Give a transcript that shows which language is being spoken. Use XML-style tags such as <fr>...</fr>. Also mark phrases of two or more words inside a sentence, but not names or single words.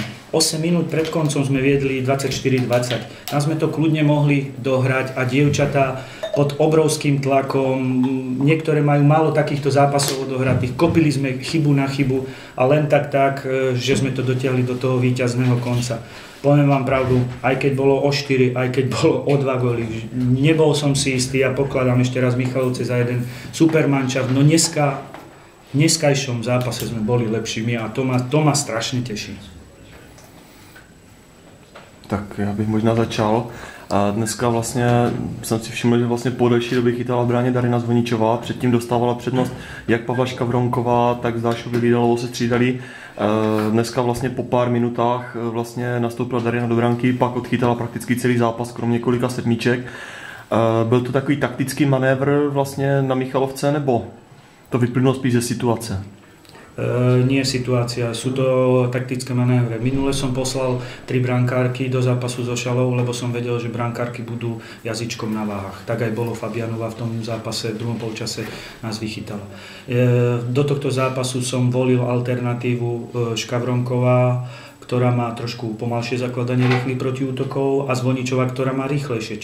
<sk>8 minút pred koncom sme viedli 24-20. Tam sme to kľudne mohli dohrať a dievčatá pod obrovským tlakom, niektoré majú málo takýchto zápasov odohratých, kopili sme chybu na chybu a len tak, že sme to dotiahli do toho víťazného konca. Poviem vám pravdu, aj keď bolo o 4, aj keď bolo o 2 góly, nebol som si istý a pokladám ešte raz Michalovce za jeden super mančaft, no v dneskajšom zápase sme boli lepšími a to ma strašne teší.</sk> <cs>Tak já bych možná začal. A dneska vlastně jsem si všiml, že vlastně po delší době chytala v bráně Darina Zvoničová, předtím dostávala přednost jak Pavla Škavronková, tak Zdášovi Lídalovou se střídali. Dneska vlastně po pár minutách vlastně nastoupila Darina do branky, pak odchytala prakticky celý zápas, kromě několika sedmíček. Byl to takový taktický manévr vlastně na Michalovce, nebo to vyplynulo spíš ze situace?</cs> <sk>Nie situácia, sú to taktické manévre. Minule som poslal 3 brankárky do zápasu so Šalou, lebo som vedel, že brankárky budú jazyčkom na váhach. Tak aj bolo Fabianova v tom zápase, v druhom polčase nás vychytala. Do tohto zápasu som volil alternatívu Škavronková, ktorá má trošku pomalšie zakladanie rýchlych protiútokov a Zvoničová, ktorá má rýchlejšie.</sk>